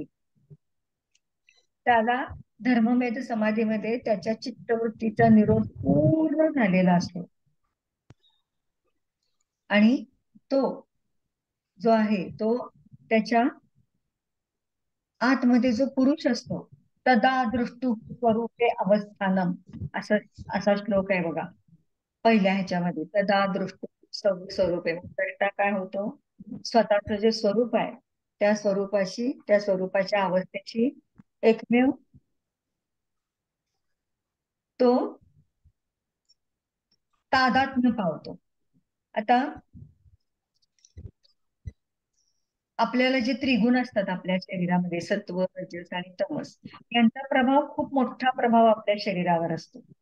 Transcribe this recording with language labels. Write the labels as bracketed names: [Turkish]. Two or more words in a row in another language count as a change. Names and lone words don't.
[Marathi] त्याला धर्ममेध समाधीमध्ये त्याच्या चित्तवृत्तीचा निरोध पूर्ण झालेला असतो आणि तो जो आहे तो त्याच्या आतमध्ये जो पुरुष असतो, [Sanskrit] तदा दृष्टु स्वरूपे अवस्थानम, [Marathi] असा श्लोक आहे बघा पहिल्या ह्याच्यामध्ये. [Sanskrit] तदा दृष्टु स्वरूपे, द्रष्टा [Marathi] काय होतो? स्वतःचं जे स्वरूप आहे त्या स्वरूपाच्या अवस्थेची एकमेव तो तादात्म्य पावतो. आता आपल्याला जे त्रिगुण असतात आपल्या शरीरामध्ये, सत्व, रजस आणि तमस, यांचा प्रभाव, खूप मोठा प्रभाव आपल्या शरीरावर असतो.